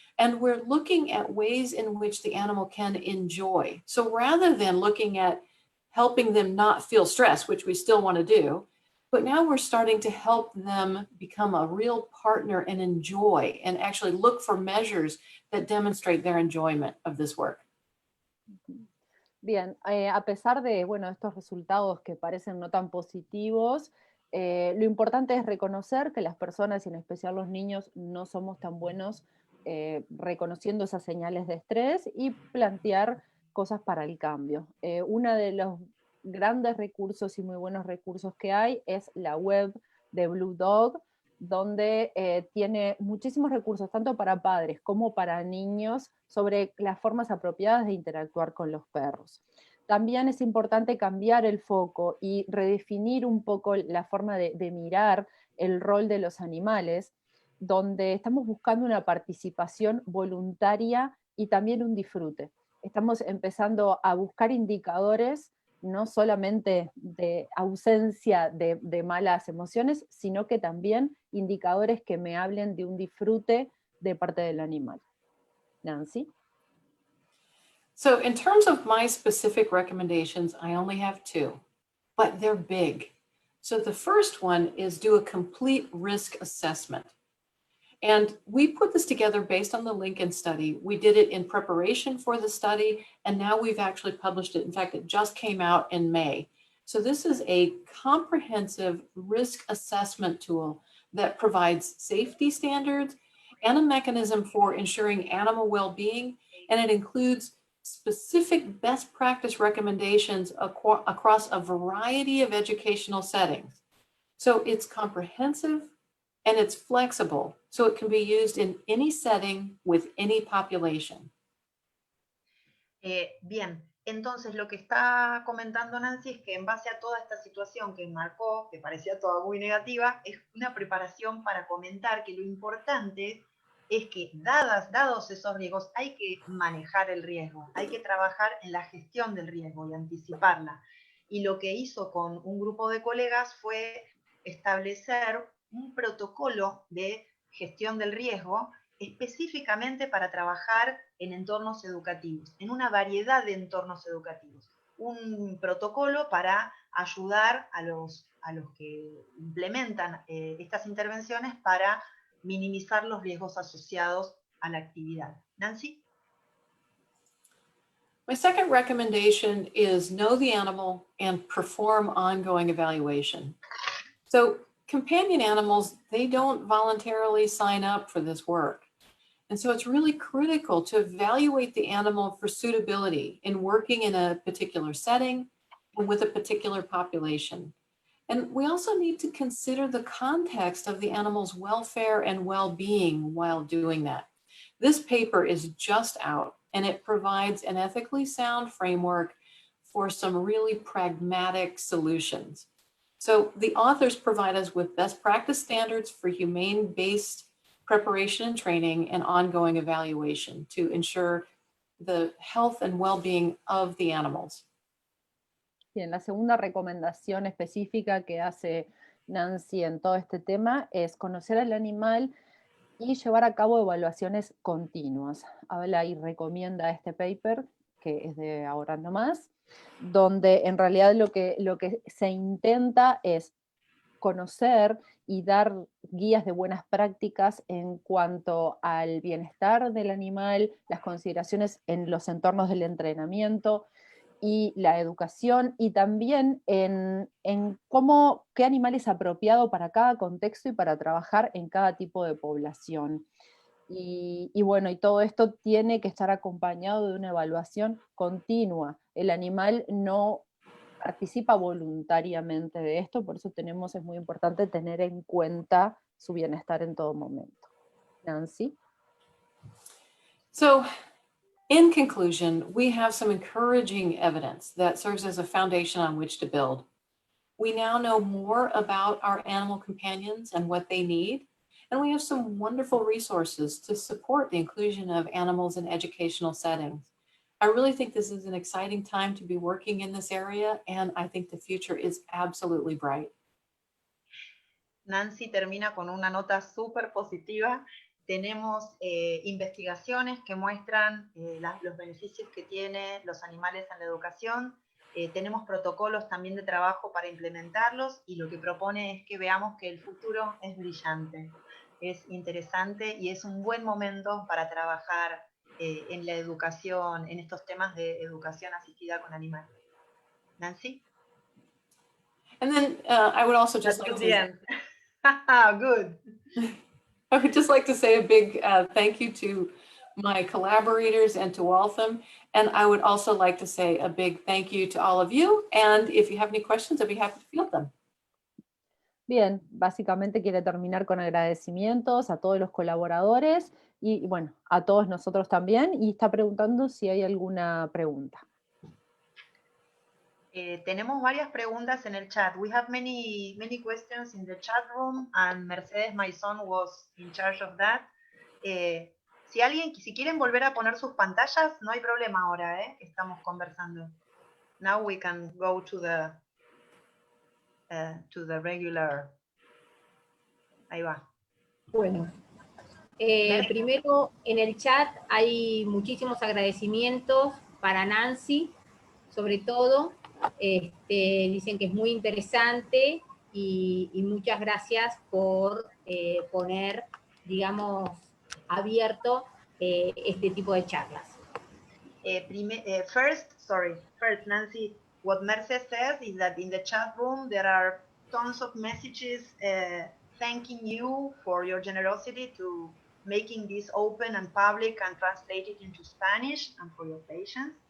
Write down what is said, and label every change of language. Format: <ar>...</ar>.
<en>And we're looking at ways in which the animal can enjoy. So rather than looking at helping them not feel stress, which we still want to do, but now we're starting to help them become a real partner and enjoy and actually look for measures that demonstrate their enjoyment of this work.</en> <es>Bien, a pesar de estos resultados que parecen no tan positivos, lo importante es reconocer que las personas, y en especial los niños, no somos tan buenos reconociendo esas señales de estrés y plantear cosas para el cambio. Uno de los grandes recursos y muy buenos recursos que hay es la web de Blue Dog, donde tiene muchísimos recursos, tanto para padres como para niños, sobre las formas apropiadas de interactuar con los perros. También es importante cambiar el foco y redefinir un poco la forma de mirar el rol de los animales, donde estamos buscando una participación voluntaria y también un disfrute. Estamos empezando a buscar indicadores no solamente de ausencia de malas emociones, sino que también indicadores que me hablen de un disfrute de parte del animal. Nancy?</es> <en>So in terms of my specific recommendations, I only have two, but they're big. So the first one is do a complete risk assessment. And we put this together based on the Lincoln study. We did it in preparation for the study, and now we've actually published it. In fact, it just came out in May. So this is a comprehensive risk assessment tool that provides safety standards and a mechanism for ensuring animal well-being, and it includes specific best practice recommendations across a variety of educational settings. So it's comprehensive, and it's flexible, so it can be used in any setting with any population.</en> <es>Bien, entonces lo que está comentando Nancy es que en base a toda esta situación que marcó, que parecía toda muy negativa, es una preparación para comentar que lo importante es que dados esos riesgos, hay que manejar el riesgo, hay que trabajar en la gestión del riesgo y anticiparla. Y lo que hizo con un grupo de colegas fue establecer un protocolo de gestión del riesgo específicamente para trabajar en entornos educativos, en una variedad de entornos educativos. Un protocolo para ayudar a los que implementan estas intervenciones para minimizar los riesgos asociados a la actividad. Nancy?</es> <en>My second recommendation is know the animal and perform ongoing evaluation. So companion animals, they don't voluntarily sign up for this work. And so it's really critical to evaluate the animal for suitability in working in a particular setting and with a particular population. And we also need to consider the context of the animal's welfare and well-being while doing that. This paper is just out, and it provides an ethically sound framework for some really pragmatic solutions. So the authors provide us with best practice standards for humane-based preparation and training and ongoing evaluation to ensure the health and well-being of the animals.</en> <es>Bien, la segunda recomendación específica que hace Nancy en todo este tema es conocer al animal y llevar a cabo evaluaciones continuas. Habla y recomienda este paper, que es de ahora nomás, donde en realidad lo que se intenta es conocer y dar guías de buenas prácticas en cuanto al bienestar del animal, las consideraciones en los entornos del entrenamiento y la educación, y también en qué animal es apropiado para cada contexto y para trabajar en cada tipo de población. Y todo esto tiene que estar acompañado de una evaluación continua. El animal no participa voluntariamente de esto, por eso es muy importante tener en cuenta su bienestar en todo momento. Nancy?</es> <en>So, in conclusion, we have some encouraging evidence that serves as a foundation on which to build. We now know more about our animal companions and what they need. And we have some wonderful resources to support the inclusion of animals in educational settings. I really think this is an exciting time to be working in this area, and I think the future is absolutely bright.</en> <es>Nancy termina con una nota súper positiva. Tenemos investigaciones que muestran los beneficios que tienen los animales en la educación. Tenemos protocolos también de trabajo para implementarlos, y lo que propone es que veamos que el futuro es brillante, es interesante y es un buen momento para trabajar en la educación, en estos temas de educación asistida con animales. Nancy?</es> <en>And then I would also just That's like the to... end. Good. I would just like to say a big thank you to my collaborators and to Waltham. And I would also like to say a big thank you to all of you. And if you have any questions, I'd be happy to field them.</en> <es>Bien, básicamente quiere terminar con agradecimientos a todos los colaboradores y bueno, a todos nosotros también, y está preguntando si hay alguna pregunta. Tenemos varias preguntas en el chat.</es> <en>We have many questions in the chat room, and Mercedes, my son, was in charge of that.</en> <es>Si quieren volver a poner sus pantallas, no hay problema ahora, que estamos conversando.</es> <en>Now we can go to the regular.</en> <es>Ahí va. Bueno, primero en el chat hay muchísimos agradecimientos para Nancy, sobre todo. Dicen que es muy interesante y muchas gracias por poner, digamos, abierto este tipo de charlas.</es> <en>First, Nancy, what Merce says is that in the chat room there are tons of messages thanking you for your generosity to making this open and public and translate it into Spanish, and for your patience.</en>